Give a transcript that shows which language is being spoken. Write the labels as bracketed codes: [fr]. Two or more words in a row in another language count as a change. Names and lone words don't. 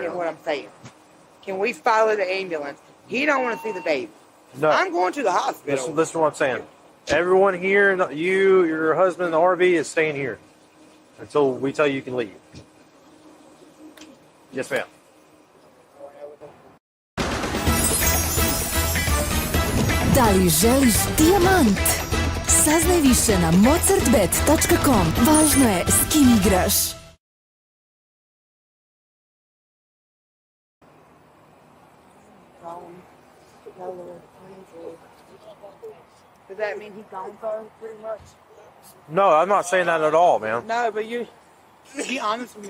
[en] getting him. what I'm saying. Can we follow the ambulance? He don't want to see the baby. No. I'm going to the hospital. Listen to what I'm saying. Everyone here, you, your husband in the RV is staying here until we tell you can leave. Yes, ma'am. [sr] Da li želiš dijamant? Saznaj više na mozartbet.com. Važno je s kim igraš. [en] Does that mean he's gone for pretty much? No, I'm not saying that at all, ma'am. No, but you be honest with me.